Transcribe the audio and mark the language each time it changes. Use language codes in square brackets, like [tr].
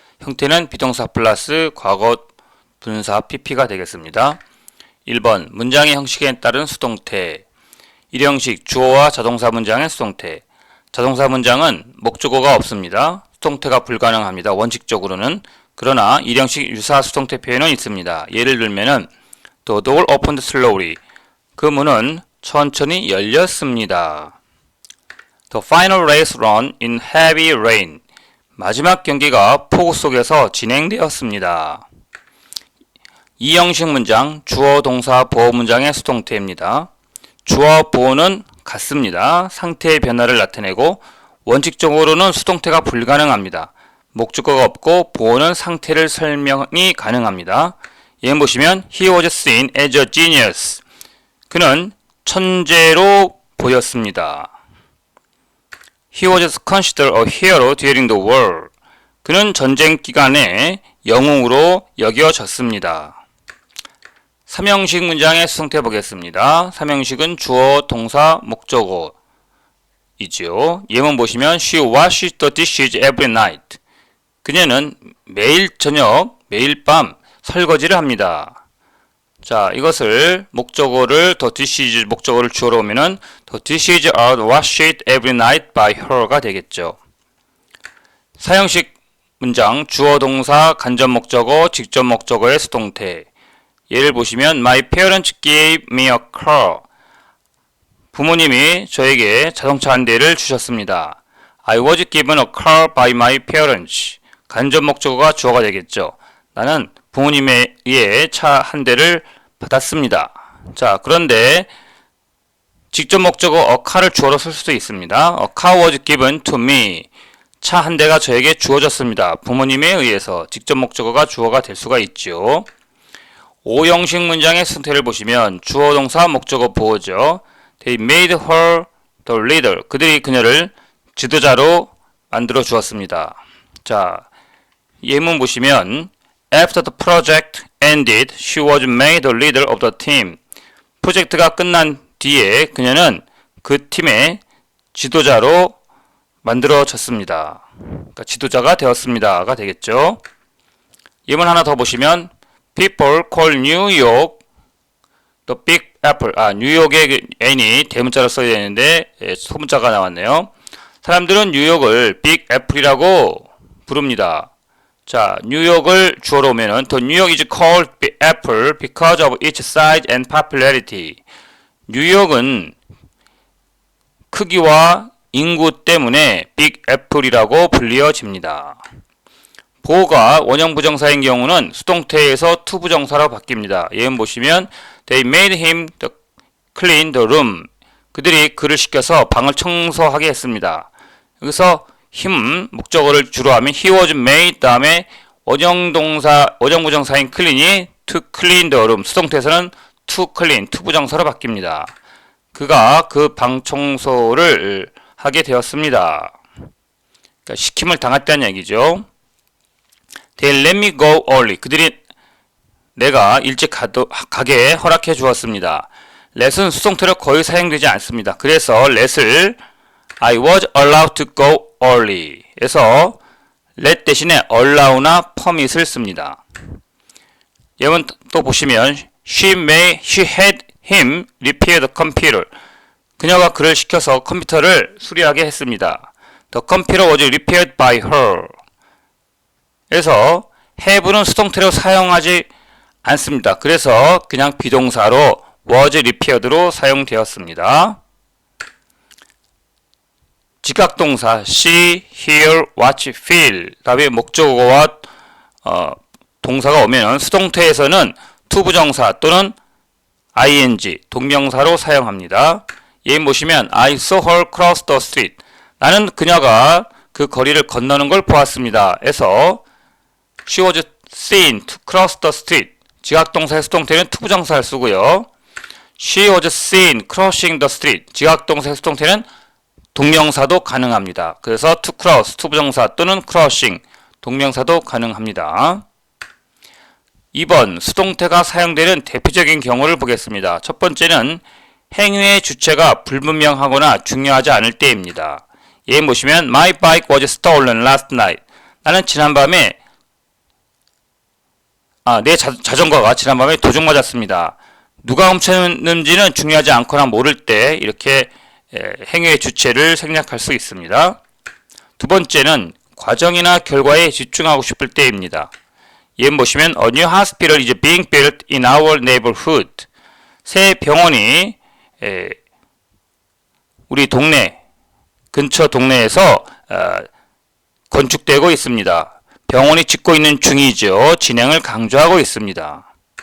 [ko] 형태는 비동사 플러스 과거 분사 pp가 되겠습니다. 1번 문장의 형식에 따른 수동태. 1형식 주어와 자동사 문장의 수동태. 자동사 문장은 목적어가 없습니다. 수동태가 불가능합니다. 원칙적으로는. 그러나 1형식 유사 수동태 표현은 있습니다. 예를 들면은 [en] The door opened slowly. [ko] 그 문은 천천히 열렸습니다. [en] The final race ran in heavy rain. [ko] 마지막 경기가 폭우 속에서 진행되었습니다. 2형식 문장 주어, 동사, 보어 문장의 수동태입니다. 주어, 보어는 같습니다. 상태의 변화를 나타내고 원칙적으로는 수동태가 불가능합니다. 목적어가 없고 보어는 상태를 설명이 가능합니다. 예문 보시면 [en] He was seen as a genius. [ko] 그는 천재로 보였습니다. [en] He was considered a hero during the war. [ko] 그는 전쟁 기간에 영웅으로 여겨졌습니다. 3형식 문장의 수동태 보겠습니다. 3형식은 주어, 동사, 목적어이죠. 예문 보시면 [en] She washes the dishes every night. [ko] 그녀는 매일 저녁, 매일 밤 설거지를 합니다. 자, 이것을 목적어를 [en] the dishes [ko] 목적어를 주어로 오면은 [en] the dishes are washed every night by her [ko] 가 되겠죠. 4형식 문장 주어, 동사, 간접 목적어, 직접 목적어의 수동태. 예를 보시면 [en] My parents gave me a car. [ko] 부모님이 저에게 자동차 한 대를 주셨습니다. [en] I was given a car by my parents. [ko] 간접 목적어가 주어가 되겠죠. 나는 부모님에 의해 차 한 대를 받았습니다. 자, 그런데 직접 목적어 a car를 주어로 쓸 수도 있습니다. [en] A car was given to me. [ko] 차 한 대가 저에게 주어졌습니다. 부모님에 의해서 직접 목적어가 주어가 될 수가 있죠. 5형식 문장의 수동태를 보시면 주어, 동사, 목적어, 보어죠. [en] They made her the leader. [ko] 그들이 그녀를 지도자로 만들어 주었습니다. 자, 예문 보시면 [en] After the project ended, she was made the leader of the team. [ko] 프로젝트가 끝난 뒤에 그녀는 그 팀의 지도자로 만들어졌습니다. 그러니까 지도자가 되었습니다가 되겠죠. 예문 하나 더 보시면 [en] People call New York the Big Apple. [ko] 뉴욕의 N이 대문자로 써야 되는데 소문자가 나왔네요. 사람들은 뉴욕을 빅 애플이라고 부릅니다. 자, 뉴욕을 주어로 오면은 [en] The New York is called Big Apple because of its size and popularity. [ko] 뉴욕은 크기와 인구 때문에 빅 애플이라고 불리어집니다. 보어가 원형 부정사인 경우는 수동태에서 to 부정사로 바뀝니다. 예문 보시면 [en] They made him clean the room. [ko] 그들이 그를 시켜서 방을 청소하게 했습니다. 여기서 [en] him [ko] 목적어를 주로 하면 [en] he was made [ko] 다음에 원형 부정사인 [en] clean이 to clean the room. [ko] 수동태에서는 to clean, to 부정사로 바뀝니다. 그가 그 방 청소를 하게 되었습니다. 그러니까 시킴을 당했다는 얘기죠. [en] They let me go early. [ko] 그들이 내가 일찍 가게 허락해 주었습니다. let은 수동태로 거의 사용되지 않습니다. 그래서 [en] let을 I was allowed to go early [ko] 에서 [en] let [ko] 대신에 [en] allow나 permit을 [ko] 씁니다. 예문 또 보시면 [en] she had him repair the computer. [ko] 그녀가 그를 시켜서 컴퓨터를 수리하게 했습니다. [en] The computer was repaired by her. [ko] 그래서 have는 수동태로 사용하지 않습니다. 그래서 그냥 비동사로 was repaired로 사용되었습니다. 지각동사 see, hear, watch, feel 다음에 목적어와 동사가 오면 수동태에서는 to 부정사 또는 ing 동명사로 사용합니다. 예문 보시면 [en] I saw her cross the street. [ko] 나는 그녀가 그 거리를 건너는 걸 보았습니다. 에서 [en] She was seen to cross the street. [ko] 지각동사의 수동태는 to 부정사를 쓰고요. [en] She was seen crossing the street. [ko] 지각동사의 수동태는 동명사도 가능합니다. 그래서 to cross, to 부정사 또는 crossing, 동명사도 가능합니다. 2번 수동태가 사용되는 대표적인 경우를 보겠습니다. 첫 번째는 행위의 주체가 불분명하거나 중요하지 않을 때입니다. 예문 보시면 [en] My bike was stolen last night. [ko] 나는 지난밤에 내 자전거가 지난밤에 도둑 맞았습니다. 누가 훔쳤는지는 중요하지 않거나 모를 때 이렇게 행위의 주체를 생략할 수 있습니다. 두 번째는 과정이나 결과에 집중하고 싶을 때입니다. 예문 보시면 [en] A new hospital is being built in our neighborhood. [ko] 새 병원이 우리 근처 동네에서 건축되고 있습니다. 병원이 짓고 있는 중이죠. 진행을 강조하고 있습니다.